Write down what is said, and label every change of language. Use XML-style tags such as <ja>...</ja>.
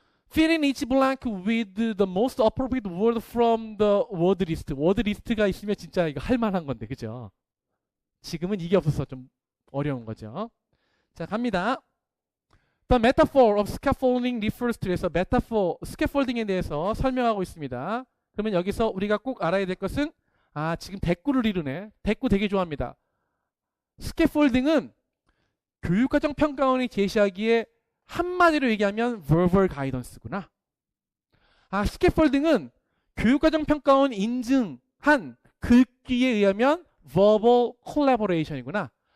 <en>Fill in each blank with the most appropriate word from the word list.</en> <ko>word list가 있으면 진짜 이거 할 만한 건데, 그죠? 지금은 이게 없어서 좀 어려운 거죠. 자, 갑니다.</ko> <en>The metaphor of scaffolding refers to</en> <ko>에서</ko> <en>metaphor, scaffolding에 대해서</en> <ko>설명하고 있습니다. 그러면 여기서 우리가 꼭 알아야 될 것은, 지금 대꾸를 이루네. 대꾸 되게 좋아합니다. scaffolding은 교육과정 평가원이 제시하기에 한마디로 얘기하면 verbal guidance구나. scaffolding은 교육과정 평가원 인증한 글귀에 의하면 verbal collaboration이구나.</ko>